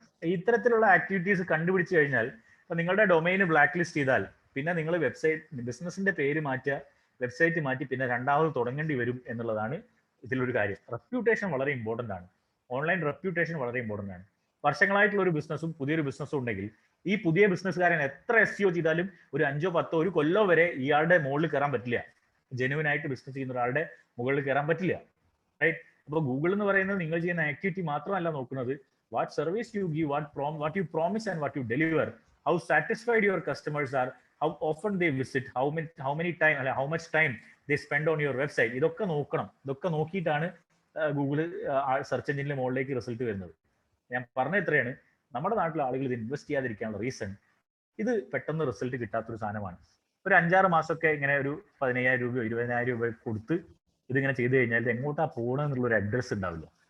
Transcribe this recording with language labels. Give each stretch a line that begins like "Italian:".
Malayalam: ഇത്തരത്തിലുള്ള ആക്ടിവിറ്റീസ് കണ്ടുപിടിച്ചു കഴിഞ്ഞാൽ ഇപ്പൊ നിങ്ങളുടെ ഡൊമൈന് ബ്ലാക്ക് ലിസ്റ്റ് ചെയ്താൽ പിന്നെ നിങ്ങൾ വെബ്സൈറ്റ് ബിസിനസിന്റെ പേര് മാറ്റുക, വെബ്സൈറ്റ് മാറ്റി പിന്നെ രണ്ടാമത് തുടങ്ങേണ്ടി വരും എന്നുള്ളതാണ് ഇതിലൊരു കാര്യം. റെപ്യൂട്ടേഷൻ വളരെ ഇമ്പോർട്ടന്റ് ആണ്. ഓൺലൈൻ റെപ്യൂട്ടേഷൻ വളരെ ഇമ്പോർട്ടന്റ് ആണ്. വർഷങ്ങളായിട്ടുള്ള ഒരു ബിസിനസ്സും പുതിയൊരു ബിസിനസ്സും ഉണ്ടെങ്കിൽ ഈ പുതിയ ബിസിനസ്സുകാരൻ എത്ര SEO ചെയ്താലും ഒരു 5-10 ഒരു കൊല്ലോ വരെ ഇയാളുടെ മുകളിൽ കയറാൻ പറ്റില്ല. ജെനുവിൻ ആയിട്ട് ബിസിനസ് ചെയ്യുന്ന ഒരാളുടെ മുകളിൽ കയറാൻ പറ്റില്ല.
English: Right?
Malayalam: അപ്പോൾ ഗൂഗിൾ എന്ന് പറയുന്നത് നിങ്ങൾ ചെയ്യുന്ന ആക്ടിവിറ്റി മാത്രമല്ല നോക്കുന്നത്,
English: what service you give, what you promise and what you deliver, how satisfied your customers are, how often they visit, how many time, how much time they spend on your website.
Malayalam: ഇതൊക്കെ നോക്കണം. ഇതൊക്കെ നോക്കിയിട്ടാണ് Google search എഞ്ചിനിലെ മുകളിലേക്ക് result വരുന്നത്. ഞാൻ പറഞ്ഞ എത്രയാണ്, നമ്മുടെ നാട്ടിലെ ആളുകൾ ഇത് ഇൻവെസ്റ്റ് ചെയ്യാതിരിക്കാനുള്ള റീസൺ ഇത് പെട്ടെന്ന് റിസൾട്ട് കിട്ടാത്തൊരു സാധനമാണ്. ഒരു 5-6 മാസമൊക്കെ ഇങ്ങനെ ഒരു 15,000 രൂപയോ 20,000 രൂപ കൊടുത്ത് ഇതിങ്ങനെ ചെയ്തു കഴിഞ്ഞാൽ ഇത് എങ്ങോട്ടാ പോകണമെന്നുള്ള ഒരു അഡ്രസ് ഉണ്ടാവില്ല.